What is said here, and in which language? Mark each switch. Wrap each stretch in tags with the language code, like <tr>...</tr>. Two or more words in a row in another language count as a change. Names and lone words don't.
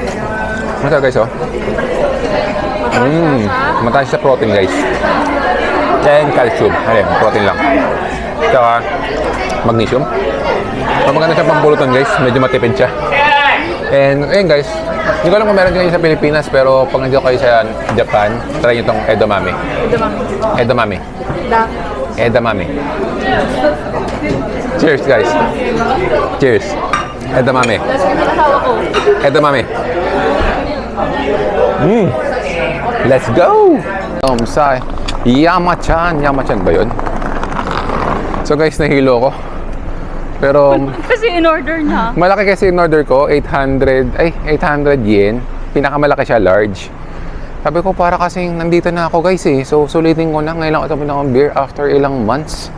<tl>Masarap, guys, Mataas sa protein, guys. And calcium. Ayun, protein lang. Tsaka magnesium. So, maganda siya pambulutan guys. Medyo matipid siya. And ayun guys, hindi ko alam kung meron kayo sa Pilipinas, pero pag nandito kayo sa Japan, try nyo itong edamame. Edamame. Edamame.</tl> <en>Cheers guys. Cheers.</en> <tl>Edamame. Asawa ko.</tl> <en>Edamame. Let's go! Say,</en> <tl>Yama-chan. Yama-chan ba yun? So guys, nahilo ko. Pero Kasi in-order niya. malaki kasi in order ko, 800 yen. Pinakamalaki siya, large. Sabi ko, para kasing nandito na ako guys eh. So sulitin ko na, ngayon lang ito pinakang beer after ilang months.</tl>